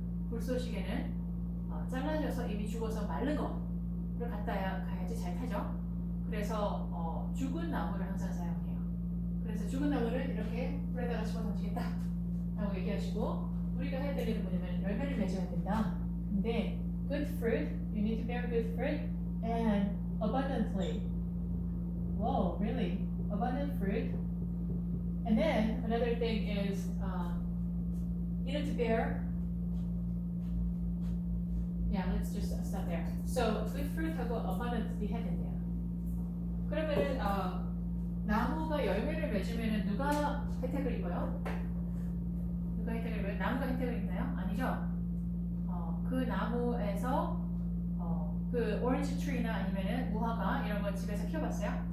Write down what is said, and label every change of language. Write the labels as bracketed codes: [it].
[ko] 불쏘시개는 잘라져서 이미 죽어서 마른 거를 갖다 가야지 잘 타죠. 그래서 죽은 나무를 항상 사용해요. 그래서 죽은 나무를 이렇게 불에다가 집어 던지겠다 라고 얘기하시고 우리가 해야 될 일은 뭐냐면 열매를 맺어야 된다. 근데 [en] good fruit, you need to bear good fruit and abundantly. Whoa, really? Abundant fruit. And then another thing is you need to bear. Yeah, let's just stop there. So good fruit하고 abundantly [ko] 해야 된대요. 그러면은 나무가 열매를 맺으면은 누가 혜택을 입어요? 누가 혜택을 입어요? 나무가 혜택을 입나요? 아니죠. 그 나무에서 그 오렌지 트리나 아니면은 무화과 이런 거 집에서 키워봤어요?